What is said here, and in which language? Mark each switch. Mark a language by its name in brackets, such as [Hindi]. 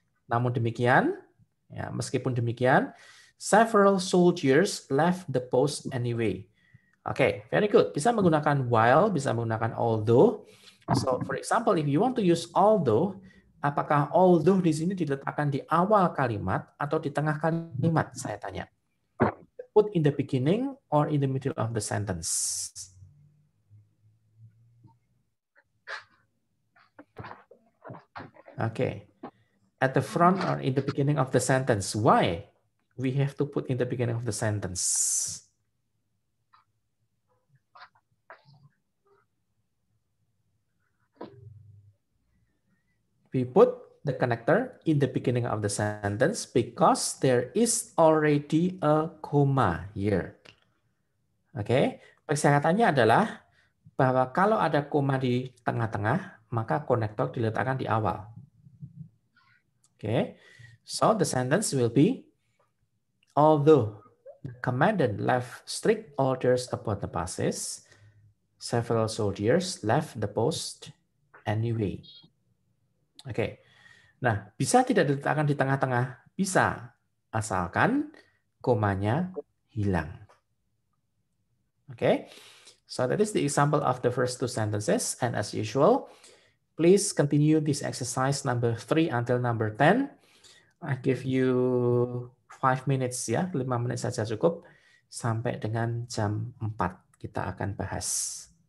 [Indonesian] Namun demikian, meskipun demikian, [English] several soldiers left the post anyway. Oke, very good. [Indonesian] Bisa menggunakan while, bisa menggunakan although. [English] So, for example, if you want to use although, [Indonesian] apakah although di sini diletakkan di awal kalimat atau di tengah kalimat? Saya tanya. [English] Put in the beginning or in the middle of the sentence? Okay. At the front or in the beginning of the sentence. Why we have to put in the beginning of the sentence? We put the connector in the beginning of the sentence because there is already a comma here. [Indonesian] Oke, persyaratannya adalah bahwa kalau ada koma di tengah-tengah, maka konektor diletakkan di awal. [English] Oke, so the sentence will be, although the commandant left strict orders about the passes, several soldiers left the post anyway. [Indonesian] Oke. Nah, bisa tidak diletakkan di tengah-tengah? Bisa, asalkan komanya hilang. Oke. [English] So that is the example of the first two sentences. And as usual, please continue this exercise number 3 until number 10. I give you 5 minutes ya, [Indonesian] 5 menit saja cukup. Sampai dengan jam 4 kita akan bahas.